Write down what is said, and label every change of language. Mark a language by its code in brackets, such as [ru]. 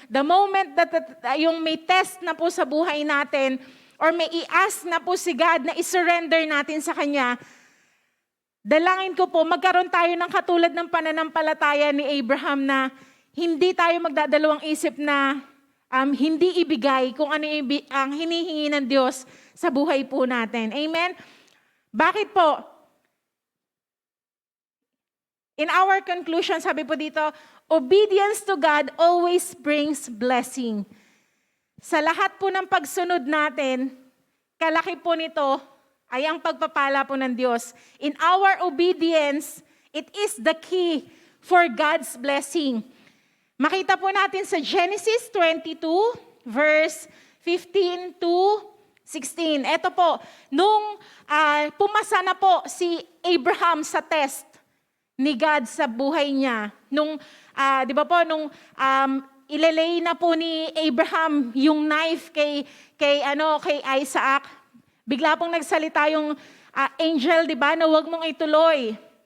[en] The moment that [tl] yung may test na po sa buhay natin, or may i-ask na po si God na i-surrender natin sa Kanya, dalangin ko po, magkaroon tayo ng katulad ng pananampalataya ni Abraham na hindi tayo magdadalawang isip na hindi ibigay kung ano ang hinihingi ng Diyos sa buhay po natin. Amen? Bakit po? [en] In our conclusion, [tl] sabi po dito, [en] obedience to God always brings blessing. [tl] Sa lahat po ng pagsunod natin, kalaki po nito ay ang pagpapala po ng Diyos. [en] In our obedience, it is the key for God's blessing. [tl] Makita po natin sa Genesis 22, verse 15 to 16. Ito po, nung pumasa na po si Abraham sa test ni God sa buhay niya, nung, di ba po, nung ilalay na po ni Abraham yung knife kay Isaac, bigla pong nagsalita yung angel, di ba, na huwag mong ituloy.